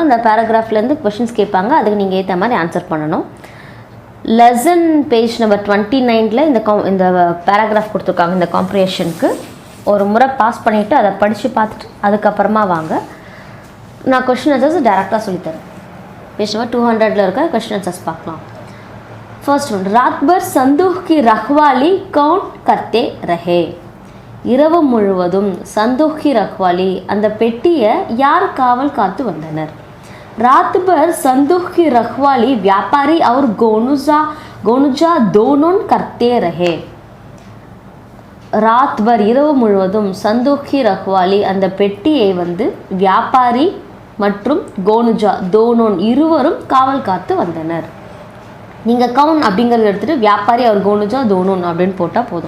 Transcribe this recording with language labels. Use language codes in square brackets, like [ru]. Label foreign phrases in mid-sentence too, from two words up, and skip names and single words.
[ta] அந்த பேராகிராஃப்லேருந்து கொஷின்ஸ் கேட்பாங்க. அதுக்கு நீங்கள் ஏற்ற மாதிரி ஆன்சர் பண்ணணும். [en] lesson page number 29 [ta] இந்த பேராகிராஃப் கொடுத்துருக்காங்க. இந்த காம்ப்ரிஹென்ஷனுக்கு ஒரு முறை பாஸ் பண்ணிவிட்டு அதை படித்து பார்த்துட்டு அதுக்கப்புறமா வாங்க. நான் [en] question answers [ta] டேரெக்டாக சொல்லித்தரேன். [en] page number 200 [ta] இருக்க [en] question answers [ta] பார்க்கலாம். [en] first one, [hi] रात भर संदूक की रखवाली कौन करते रहे. [ta] இரவு முழுவதும் [hi] संदूक की रखवाली [ta] அந்த பெட்டியை யார் காவல் காத்து வந்தனர். [hi] रात भर संदूक की रखवाली व्यापारी और गोनुजा दोनों करते रहे. रात भर [ta] இரவு முழுவதும் [hi] संदूक की रखवाली [ta] அந்த பெட்டியை வந்து வியாபாரி மற்றும் கோனுஜா தோனோன் இருவரும் காவல் காத்து வந்தனர். நீங்கள் கவுன் அப்படிங்கிறத எடுத்துகிட்டு வியாபாரி அவர் கோனுஜா தோனோன் அப்படின்னு போட்டால் போதும்.